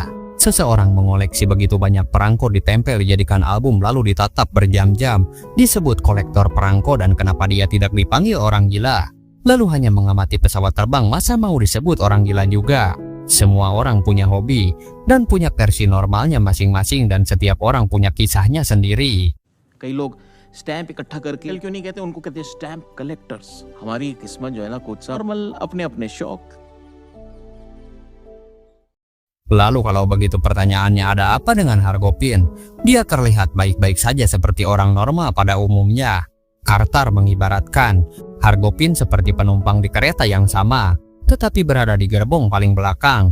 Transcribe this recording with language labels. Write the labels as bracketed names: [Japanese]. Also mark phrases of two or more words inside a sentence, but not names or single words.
[Indonesian] Seseorang mengoleksi begitu banyak perangko ditempel dijadikan album lalu ditatap berjam-jam disebut kolektor perangko dan kenapa dia tidak dipanggil orang gila. Lalu hanya mengamati pesawat terbang masa mau disebut orang gila juga. Semua orang punya hobi dan punya versi normalnya masing-masing dan setiap orang punya kisahnya sendiri. [Hindi] कई लोग स्टैंप इकट्ठा करके क्यों नहीं कहते, उनको कहते हैं [English] stamp collectors. [Hindi] हमारी किस्मत जो है ना कुछ नॉर्मल अपने अपने शौक। [Indonesian] Lalu kalau begitu pertanyaannya ada apa dengan Hargopin? Dia terlihat baik-baik saja seperti orang normal pada umumnya. Carter mengibaratkan Hargopin seperti penumpang di kereta yang sama, tetapi berada di gerbong paling belakang.